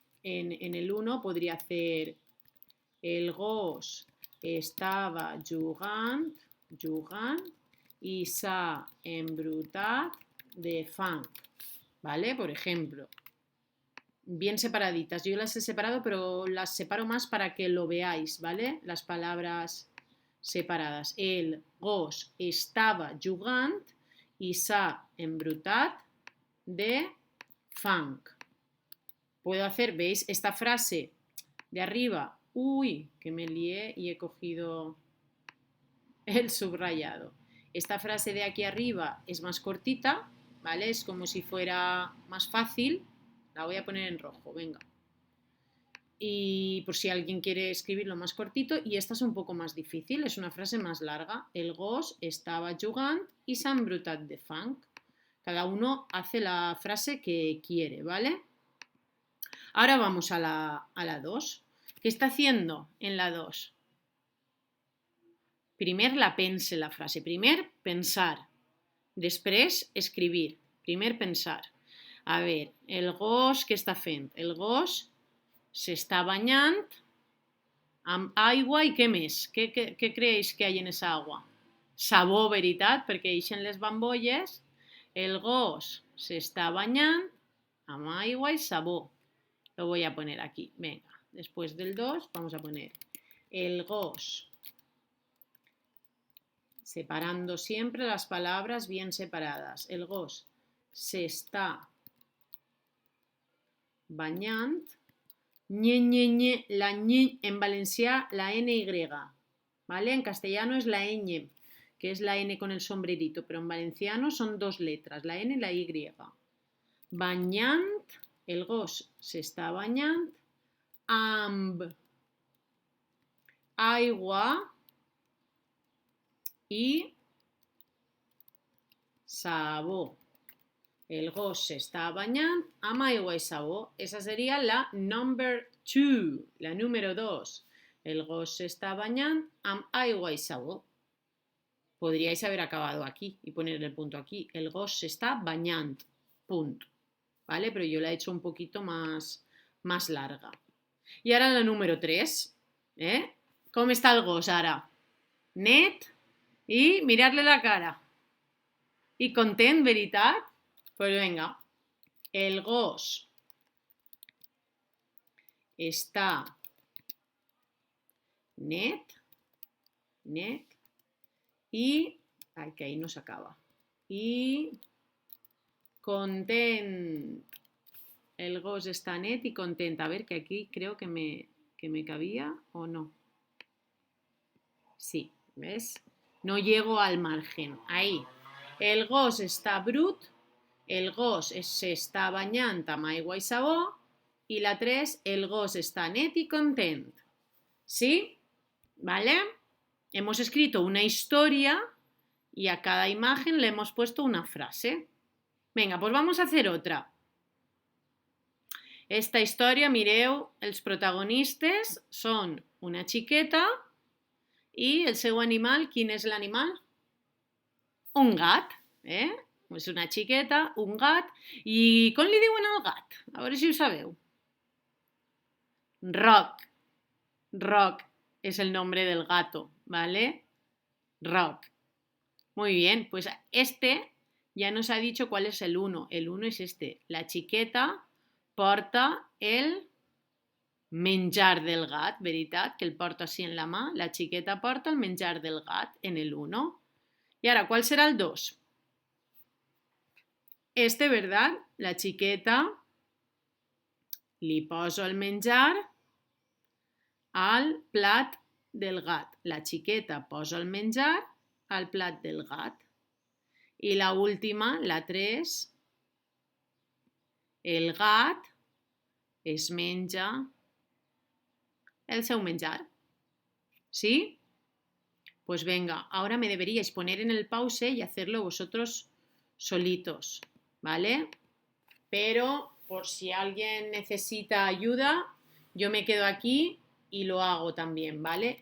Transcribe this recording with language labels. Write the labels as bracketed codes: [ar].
[es] En el 1 podría hacer [ca] el gos estava jugant y s'ha embrutat de fang, ¿vale? [es] Por ejemplo, bien separaditas. Yo las he separado, pero las separo más para que lo veáis, ¿vale? Las palabras separadas. [ca] El gos estava jugant i s'ha embrutat de fang. [es] Puedo hacer, ¿veis? Esta frase de arriba. Uy, que me lié y he cogido el subrayado. Esta frase de aquí arriba es más cortita, ¿vale? Es como si fuera más fácil. La voy a poner en rojo, venga. Y por si alguien quiere escribirlo más cortito, y esta es un poco más difícil, es una frase más larga. [ca] El gos estava jugant i s'ha embrutat de fang. [es] Cada uno hace la frase que quiere, ¿vale? Ahora vamos a la 2. ¿Qué está haciendo en la 2? [ca] Primer la pense la frase. Primer pensar. Després escribir. Primer pensar. A ver, el gos què està fent? El gos s'està banyant amb aigua i què més? Què creéis [es] que hay en esa agua? [ca] sabó, veritat, perquè ixen les bambolles. El gos s'està banyant amb aigua y sabó. [es] Lo voy a poner aquí. Venga, después del 2 vamos a poner el gos. Separando siempre las palabras bien separadas. [ca] El gos s'està banyant. Ñe, ñe, ñe. La ñe en valencià, la NY. ¿Vale? [es] En castellano es la ñ, que es la N con el sombrerito, pero en valenciano son dos letras, la N y la Y. [ca] Banyant, el gos s'està banyant amb aigua y sabó. El gos s'està banyant amb aigua y sabó. [es] Esa sería la number 2, la número 2. [ca] El gos s'està banyant amb aigua y sabó. [es] Podríais haber acabado aquí y poner el punto aquí. [ca] El gos s'està banyant. [es] Punto. ¿Vale? Pero yo la he hecho un poquito más larga. Y ahora la número 3. ¿Cómo está el gos ahora? Net y mirarle la cara. Y content, veritat? Pues venga. [ca] El gos està net, [es] y, ay, que ahí no se acaba, y content. [ca] El gos está net y content. [es] A ver, que aquí creo que me cabía o no. Sí, ¿ves? No llego al margen. Ahí. [ca] El gos està brut, el gos s'està banyant amb aigua y sabó, y la 3, el gos está net y content. [es] ¿Sí? ¿Vale? Hemos escrito una historia y a cada imagen le hemos puesto una frase. Venga, pues vamos a hacer otra. Esta historia, [ca] mireu, els protagonistes són una xiqueta i el seu animal, quin és l'animal? Un gat, És una xiqueta, un gat, i com li diuen al gat? A veure si ho sabeu. Rock. [es] Rock es el nombre del gato, ¿vale? Rock. Muy bien, pues este ya nos ha dicho cuál es el 1. El 1 es este. [ca] La xiqueta porta el menjar del gat, veritat? Que el porta así en la mà. La xiqueta porta el menjar del gat en el 1. [es] Y ahora, ¿cuál será el 2? Este, ¿verdad? [ca] La xiqueta li posa el menjar al plat del gat. La xiqueta posa el menjar al plat del gat. I la última, la 3, el gat es menja el seu menjar. [es] ¿Sí? Pues venga, ahora me deberíais poner en el pause y hacerlo vosotros solitos, ¿vale? Pero por si alguien necesita ayuda, yo me quedo aquí y lo hago también, ¿vale?